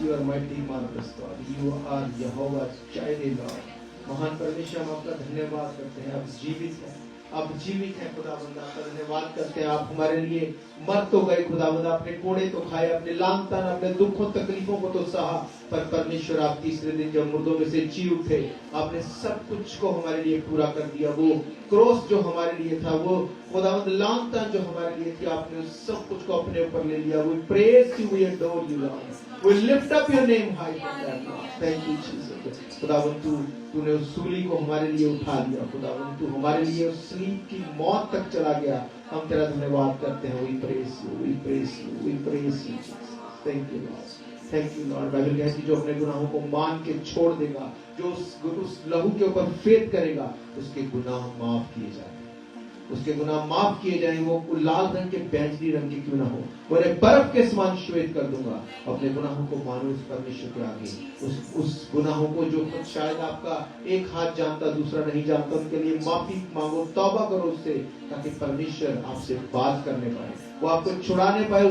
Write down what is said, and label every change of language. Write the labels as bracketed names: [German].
[English] You are mighty, marvelous God. You are Jehovah Jireh, Lord. [Hindi] महान परमेश्वर, हम आपका धन्यवाद करते हैं। आप जीवित हैं, आप जीवित हैं खुदावंद। आपका धन्यवाद करते हैं। आप हमारे लिए मर तो गए खुदावंद, आपने कोड़े तो खाए, अपने लांग तान, अपने दुखों तकलीफों को तो सहा, पर परमेश्वर आप तीसरे दिन जब मुर्दों में से जी उठे, आपने सब कुछ को हमारे लिए पूरा कर दिया। वो क्रॉस जो हमारे लिए था, वो खुदावंद लांग तान जो हमारे लिए थी, आपने उस सब कुछ को अपने ऊपर ले लिया। [English] We praise you, we adore you, Lord. We lift up your name high for that, Lord. Thank you, Jesus. [Hindi] खुदावंद तूने उस सूली को हमारे लिए उठा लिया। खुदावंद तू हमारे लिए उस सलीब की मौत तक चला गया। हम तेरा धन्यवाद करते हैं। [English] We praise you, we praise you, we praise you, Jesus. Thank you, Lord. Thank you, Lord. [Hindi] Bible कहती है जो अपने गुनाहों को मान के छोड़ देगा, जो उस लहू के ऊपर फेथ करेगा, उसके गुनाह माफ किए जाएंगे। उसके गुनाह माफ किए जाएंगे। वो लाल रंग के बैंजनी रंग के क्यों ना हो, वो बर्फ के समान श्वेत कर दूंगा। अपने गुनाहों को मानो इस परमेश्वर के आगे। उस गुनाहों को जो शायद आपका एक हाथ जानता दूसरा नहीं जानता, उनके लिए माफी मांगो, तौबा करो उससे, ताकि परमेश्वर आपसे बात करने पाए, वो आपको छुड़ाने पाए।